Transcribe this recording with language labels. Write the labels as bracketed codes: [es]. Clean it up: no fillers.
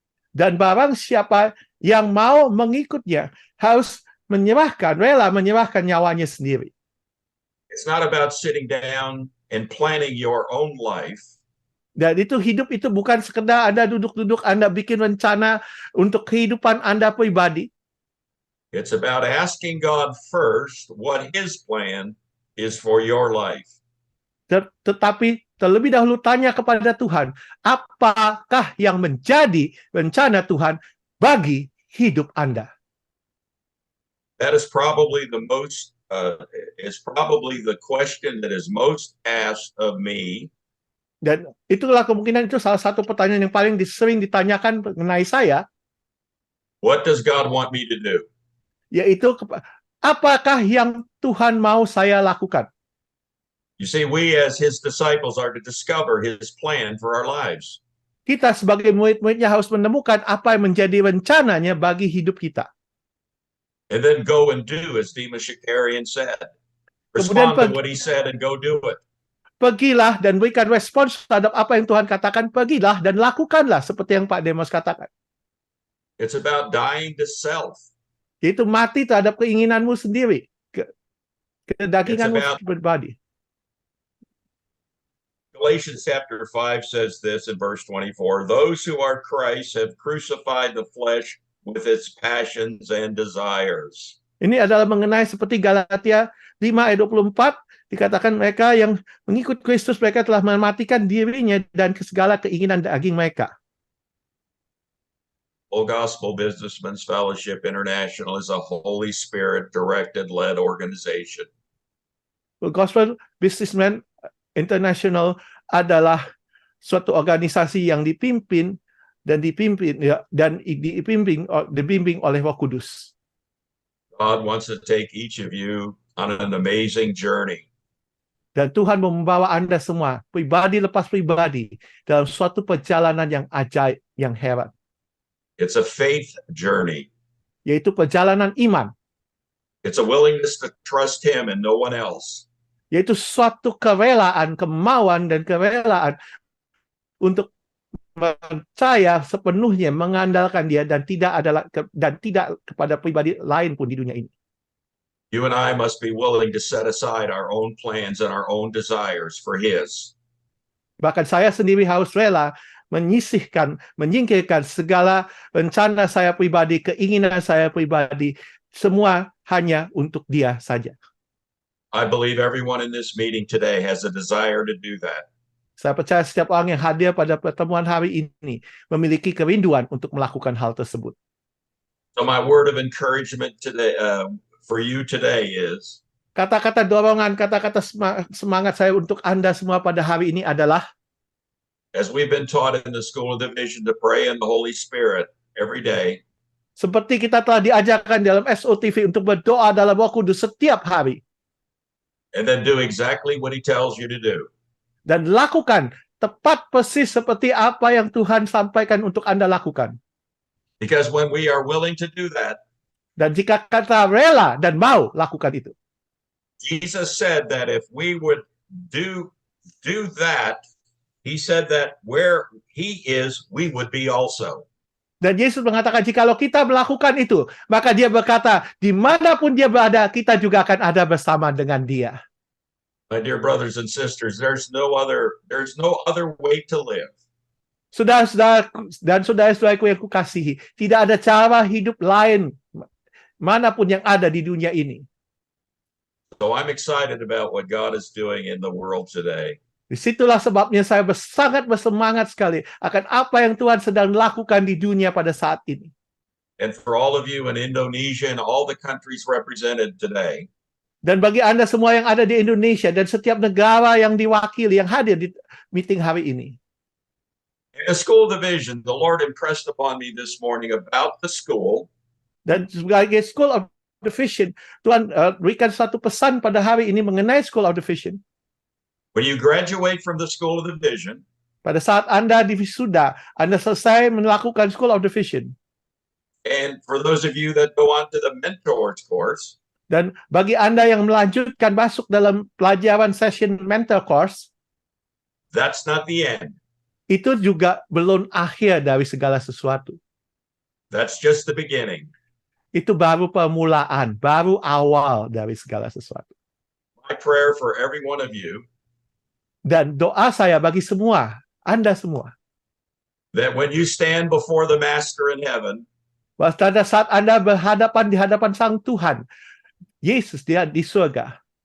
[id] Dan barang siapa yang mau mengikutnya harus rela menyerahkan nyawanya sendiri. [en] It's not about sitting down and planning your own life. [id] Dan hidup itu bukan sekedar Anda duduk-duduk, Anda bikin rencana untuk kehidupan Anda pribadi. [en] It's about asking God first what his plan is for your life. [id] Tetapi terlebih dahulu tanya kepada Tuhan, apakah yang menjadi rencana Tuhan bagi hidup Anda? [en] That is probably the question that is most asked of me. [id] Dan itulah kemungkinan itu salah satu pertanyaan yang paling sering ditanyakan mengenai saya. [en] What does God want me to do? [id] Yaitu, apakah yang Tuhan mau saya lakukan? [en] You see, we as his disciples are to discover his plan for our lives. [id] Kita sebagai murid-muridnya harus menemukan apa yang menjadi rencananya bagi hidup kita. [en] And then go and do as Demas Shakarian said. [id] Kemudian [en] Respond to what he said and go do it. [id] Pergilah dan berikan respons terhadap apa yang Tuhan katakan. Pergilah dan lakukanlah seperti yang Pak Demos katakan. [en] It's about dying to self. [id] Yaitu mati terhadap keinginanmu sendiri. Kedaginganmu pribadi. [en] Galatians chapter 5 says this in verse 24, those who are Christ have crucified the flesh with its passions and desires. [id] Ini adalah mengenai seperti Galatia 5 ayat 24, dikatakan mereka yang mengikut Kristus, mereka telah mematikan dirinya dan segala keinginan daging mereka. [en] Full Gospel Businessmen's Fellowship International is a Holy Spirit directed, led organization. [id] Full Gospel Businessmen International adalah suatu organisasi yang dipimpin dibimbing oleh Roh Kudus. [en] God wants to take each of you on an amazing journey. [id] Dan Tuhan membawa Anda semua, pribadi lepas pribadi, dalam suatu perjalanan yang ajaib, yang heran. [en] It's a faith journey. [id] Yaitu perjalanan iman. [en] It's a willingness to trust him and no one else. [id] Yaitu suatu kerelaan, kemauan dan kerelaan untuk percaya sepenuhnya, mengandalkan dia dan tidak kepada pribadi lain pun di dunia ini. [en] You and I must be willing to set aside our own plans and our own desires for his. [id] Bahkan saya sendiri harus rela menyingkirkan segala rencana saya pribadi, keinginan saya pribadi, semua hanya untuk dia saja. [en] I believe everyone in this meeting today has a desire to do that. [id] Saya percaya setiap orang yang hadir pada pertemuan hari ini memiliki kerinduan untuk melakukan hal tersebut. [en] So my word of encouragement today for you today is, [id] kata-kata dorongan, kata-kata semangat saya untuk Anda semua pada hari ini adalah, [en] as we've been taught in the School of Division to pray in the Holy Spirit every day, [id] seperti kita telah diajarkan dalam SOTV untuk berdoa dalam Roh Kudus setiap hari. [en] And then do exactly what he tells you to do. [id] Dan lakukan tepat persis seperti apa yang Tuhan sampaikan untuk Anda lakukan. [en] Because when we are willing to do that, [id] dan jika kita rela dan mau lakukan itu, [en] Jesus said that if we would do that, he said that where he is, we would be also. [id] Dan Yesus mengatakan jikalau kita melakukan itu, maka dia berkata, dimanapun dia berada, kita juga akan ada bersama dengan dia. [en] My dear brothers and sisters, there's no other way to live. [id] Saudara-saudara dan saudara-saudaraku yang kukasihi, tidak ada cara hidup lain manapun yang ada di dunia ini. [en] So I'm excited about what God is doing in the world today. [id] Disitulah sebabnya saya sangat bersemangat sekali akan apa yang Tuhan sedang lakukan di dunia pada saat ini. [en] And for all of you in Indonesia and all the countries represented today, [id] dan bagi Anda semua yang ada di Indonesia dan setiap negara yang diwakili, yang hadir di meeting hari ini. [en] In the School Division, the Lord impressed upon me this morning about the school. [id] Dan sebagai School of Division, Tuhan berikan satu pesan pada hari ini mengenai School of Division. [en] When you graduate from the School of Division, [id] pada saat Anda divisuda, Anda selesai melakukan School of Division. [en] And for those of you that go on to the Mentors course, [id] dan bagi Anda yang melanjutkan masuk dalam pelajaran session mentor course, [en] that's not the end. [id] Itu juga belum akhir dari segala sesuatu. [en] That's just the beginning. [id] Itu baru permulaan, baru awal dari segala sesuatu. [en] My prayer for every one of you, [id] dan doa saya bagi semua, Anda semua, [en] that when you stand before the Master in heaven, [id] pada saat Anda di hadapan Sang Tuhan, Yesus dia di surga,